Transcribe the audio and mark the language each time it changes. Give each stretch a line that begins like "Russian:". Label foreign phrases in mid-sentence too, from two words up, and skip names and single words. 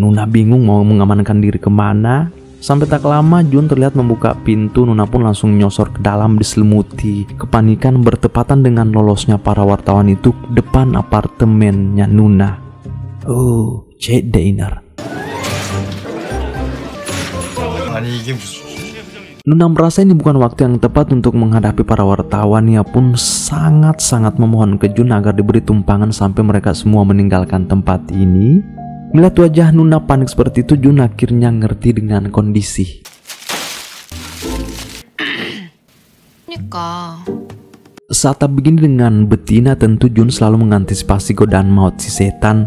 Indonesian: Nuna bingung mau mengamankan diri kemana. Sampai tak lama Jun terlihat membuka pintu, Nuna pun langsung nyosor ke dalam diselimuti kepanikan bertepatan dengan lolosnya para wartawan itu depan apartemennya Nuna. Oh, J. Dainer.
Korean: 아니 이게 무슨
Indonesian: Nuna merasa ini bukan waktu yang tepat untuk menghadapi para wartawan. Ia pun sangat-sangat memohon ke Jun agar diberi tumpangan sampai mereka semua meninggalkan tempat ini. Melihat wajah Nuna panik seperti itu, Jun akhirnya ngerti dengan kondisi. Saat tak begini dengan betina, tentu Jun selalu mengantisipasi godaan maut si setan.